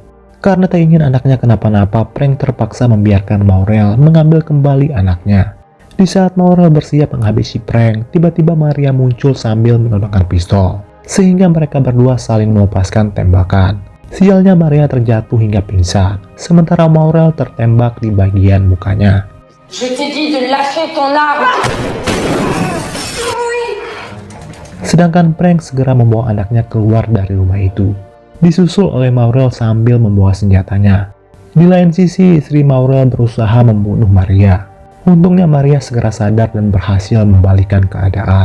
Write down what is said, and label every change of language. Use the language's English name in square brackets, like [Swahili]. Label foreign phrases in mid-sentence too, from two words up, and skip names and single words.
[Indonesian] Karena tak ingin anaknya kenapa-napa, Frank terpaksa membiarkan Maurel mengambil kembali anaknya. Di saat Maurel bersiap menghabisi Frank, tiba-tiba Maria muncul sambil menodongkan pistol, sehingga mereka berdua saling melepaskan tembakan. Sialnya, Maria terjatuh hingga pingsan, sementara Maurel tertembak di bagian mukanya. [French] Je t'ai dit de lâcher ton arme. [Indonesian] Sedangkan Frank segera membawa anaknya keluar dari rumah itu, disusul oleh Maurel sambil membawa senjatanya. Di lain sisi, istri Maurel berusaha membunuh Maria. Untungnya Maria segera sadar dan berhasil membalikkan keadaan.